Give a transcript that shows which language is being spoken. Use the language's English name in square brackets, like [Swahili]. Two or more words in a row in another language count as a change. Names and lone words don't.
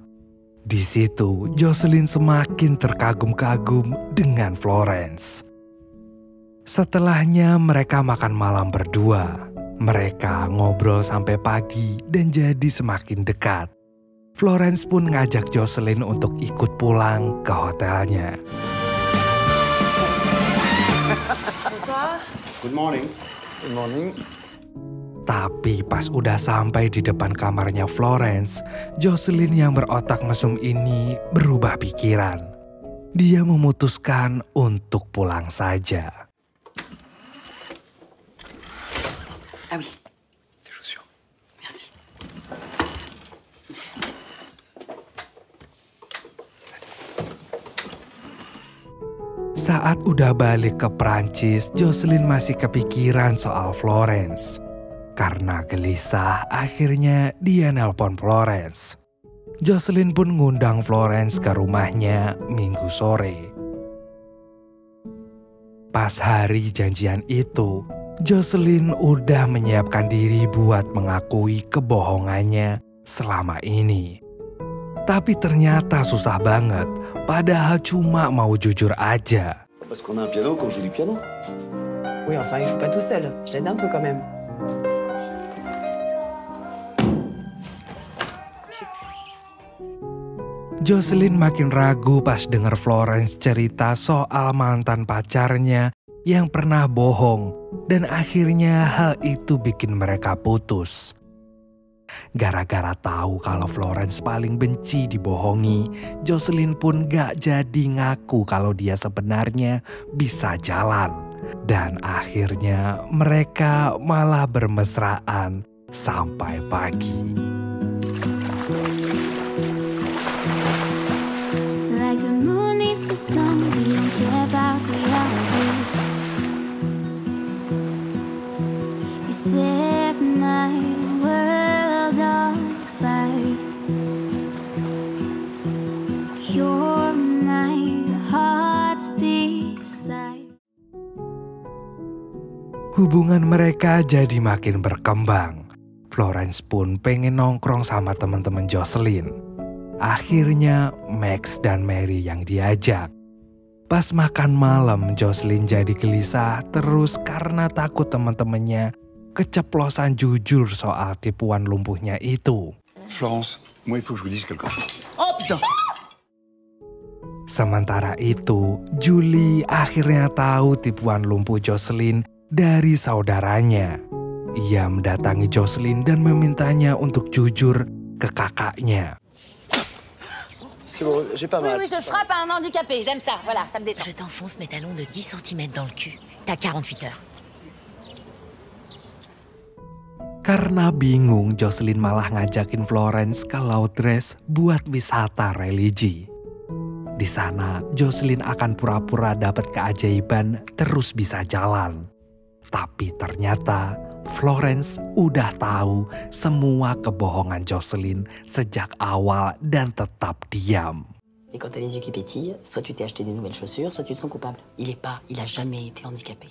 [Indonesian] Di situ, Jocelyn semakin terkagum-kagum dengan Florence. Setelahnya mereka makan malam berdua. Mereka ngobrol sampai pagi dan jadi semakin dekat. Florence pun ngajak Jocelyn untuk ikut pulang ke hotelnya. [French] Bonsoir. [English] Good morning. Good morning. [Indonesian] Tapi pas udah sampai di depan kamarnya Florence, Jocelyn yang berotak mesum ini berubah pikiran. Dia memutuskan untuk pulang saja. [French] Ah oui. Tes chaussures. Merci. [Indonesian] Saat udah balik ke Prancis, Jocelyn masih kepikiran soal Florence. Karena gelisah, akhirnya dia nelpon Florence. Jocelyn pun ngundang Florence ke rumahnya Minggu sore. Pas hari janjian itu, Jocelyn udah menyiapkan diri buat mengakui kebohongannya selama ini. Tapi ternyata susah banget, padahal cuma mau jujur aja. [French] Parce qu'on a un piano, qu'on joue du piano. Oui, enfin, il joue pas tout seul. Je l'aide un peu quand même. [Indonesian] Jocelyn makin ragu pas denger Florence cerita soal mantan pacarnya yang pernah bohong dan akhirnya hal itu bikin mereka putus. Gara-gara tahu kalau Florence paling benci dibohongi, Jocelyn pun gak jadi ngaku kalau dia sebenarnya bisa jalan. Dan akhirnya mereka malah bermesraan sampai pagi. [English] Like the moon needs the sun, we don't care about reality. You set my world on fire. You're my heart's desire. [Indonesian] Hubungan mereka jadi makin berkembang. Florence pun pengen nongkrong sama teman-teman Jocelyn. Akhirnya Max dan Mary yang diajak. Pas makan malam, Jocelyn jadi gelisah terus karena takut teman-temannya keceplosan jujur soal tipuan lumpuhnya itu. [French] Florence, moi il faut que je vous dise quelque chose. Oh putain! [Indonesian] Sementara itu, Julie akhirnya tahu tipuan lumpuh Jocelyn dari saudaranya. Ia mendatangi Jocelyn dan memintanya untuk jujur ke kakaknya. [French] C'est bon, j'ai pas mal. Oui, je frappe à un handicapé, j'aime ça, voilà, ça me détend. Je t'enfonce mes talons de 10 cm dans le cul. T'as 48 heures. [Indonesian] Karena bingung, Jocelyn malah ngajakin Florence ke Lourdes buat wisata religi. Di sana, Jocelyn akan pura-pura dapat keajaiban terus bisa jalan. Tapi ternyata Florence udah tahu semua kebohongan Jocelyn sejak awal dan tetap diam. [French] Et quand t'as les yeux qui pétillent, soit tu t'es acheté des nouvelles chaussures, soit tu te sens coupable. Il a jamais été handicapé.